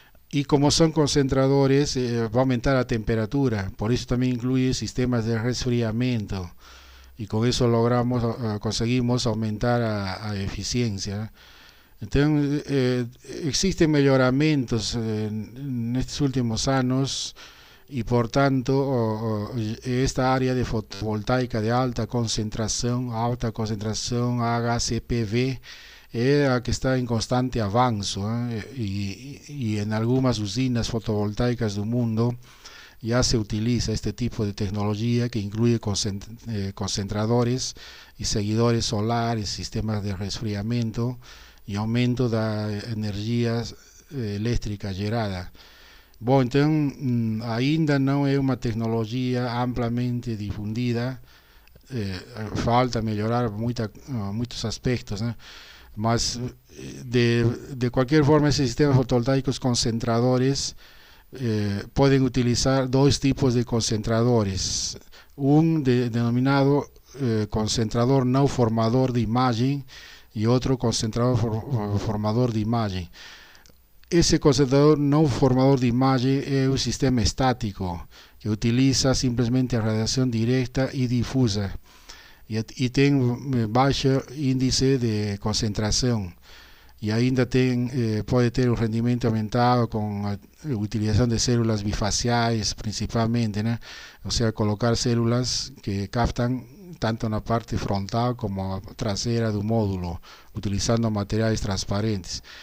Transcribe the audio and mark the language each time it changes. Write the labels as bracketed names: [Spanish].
[Spanish] Y como son concentradores, va a aumentar la temperatura, por eso también incluye sistemas de resfriamiento, y con eso conseguimos aumentar a eficiencia. [Portuguese] Então, existem melhoramentos nestes últimos anos e, portanto, esta área de fotovoltaica de alta concentração [Spanish] HCPV, [Portuguese] é a que está em constante avanço, e em algumas usinas fotovoltaicas do mundo [Spanish] ya se utiliza este tipo de tecnología que incluye concentradores y seguidores solares, sistemas de resfriamiento y aumento de [Portuguese] energia elétrica gerada. Bom, então ainda não é uma tecnologia amplamente difundida, falta melhorar muitos aspectos, né? Mas de qualquer forma, esses sistemas fotovoltaicos concentradores [Spanish] pueden utilizar dos tipos de concentradores, denominado concentrador no formador de imagen y otro concentrador formador de imagen. Ese concentrador no formador de imagen es un sistema estático que utiliza simplemente radiación directa y difusa y tiene bajo índice de concentración. [Portuguese] E ainda pode ter um rendimento aumentado com a utilização de células bifaciais, principalmente, né? Ou seja, colocar células que captam tanto na parte frontal como a traseira do módulo, utilizando materiais transparentes.